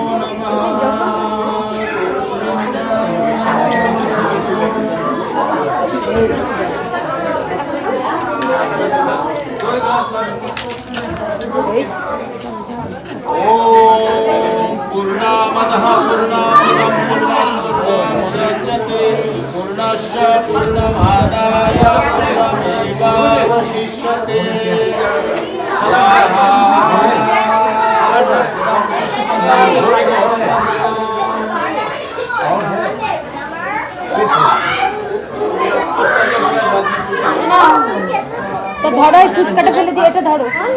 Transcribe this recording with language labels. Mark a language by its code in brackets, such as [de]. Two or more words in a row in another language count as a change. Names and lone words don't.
[sa] ओम् पूर्णमदः पूर्णमिदं पूर्णमुदच्यते पूर्णस्य पूर्णमादाय पूर्णमेवावशिष्यते स्वाहा [bn] তো ধরো, এই ফুচকাটা ফেলে দিয়ে এটা ধরো।